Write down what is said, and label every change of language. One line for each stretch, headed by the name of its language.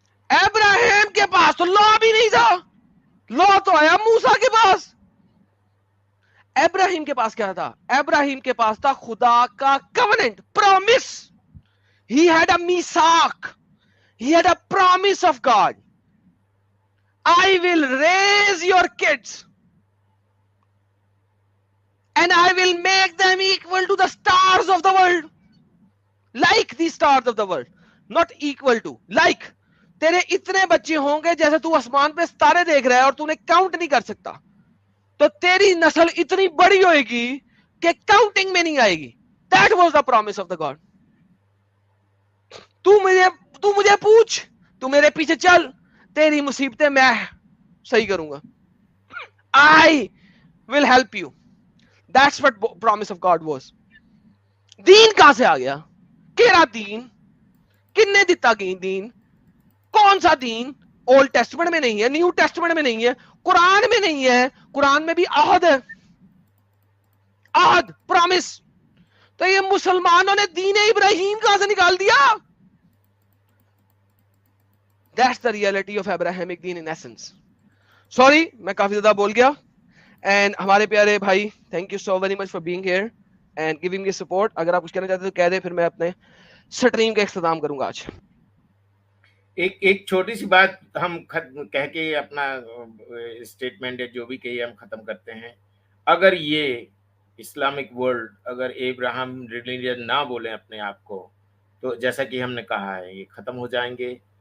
Hindi: इब्राहिम के पास तो लॉ भी नहीं था. लॉ तो आया मूसा के पास. इब्राहिम के पास क्या था? इब्राहिम के पास था खुदा का covenant, promise.
English: He had a मीसाक, he had a promise of God. I will raise your kids and I will make them equal to the stars of the world, like the stars of the world, not equal to, like.
Hindi: तेरे इतने बच्चे होंगे जैसे तू आसमान पे सितारे देख रहा है और तूने काउंट नहीं कर सकता, तो तेरी नस्ल इतनी बड़ी होएगी कि काउंटिंग में नहीं आएगी.
English: That was the promise of the God.
Hindi: तू मुझे पूछ, तू मेरे पीछे चल, तेरी मुसीबतें मैं सही करूंगा.
English: I will help you. That's what promise of God was.
Hindi: दीन कहां से आ गया?
Punjabi: केरा दीन? किन्ने दिता दीन?
Hindi: कौन सा दीन? ओल्ड टेस्टमेंट में नहीं है, न्यू टेस्टमेंट में नहीं है, कुरान में नहीं है. कुरान में भी अहद है, अहद, प्रॉमिस. तो ये मुसलमानों ने दीन इब्राहिम कहां से निकाल दिया?
English: That's the reality of Abrahamic deen in essence.
Hindi: Sorry, मैं काफी ज्यादा बोल गया.
English: And
Hindi: हमारे प्यारे भाई,
English: thank you so very much for being here and giving me support.
Hindi: अगर आप कुछ कहना चाहते तो कह दे, फिर मैं अपने स्ट्रीम का इख्तिताम करूंगा आज. एक छोटी सी बात हम कह के अपना स्टेटमेंट जो भी कही हम खत्म करते हैं. अगर ये इस्लामिक वर्ल्ड अगर एब्राहम रिलीजन ना बोले अपने आप को, तो जैसा कि हमने कहा है ये ख़त्म हो जाएंगे।